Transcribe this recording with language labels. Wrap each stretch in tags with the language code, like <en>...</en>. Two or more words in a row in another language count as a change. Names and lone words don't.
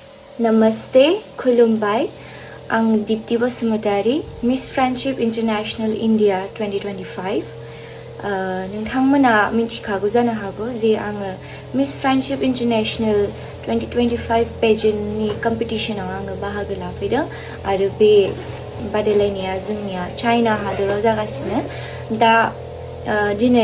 <brx>Namaste, Khulumbai.</brx> <en>I'm Deepty Basumatary, Miss Friendship International India 2025.</en> <brx>नोंथांमोना मिथिखागौ जानो हागौ जे आङो Miss Friendship International 2025 पेजेन्टनि कम्पिटिशनाव आङो बाहागो लाफैदों आरो बे बादायलायनाया जोंनिया चाइना हादराव जागासिनो दा दिनै</brx>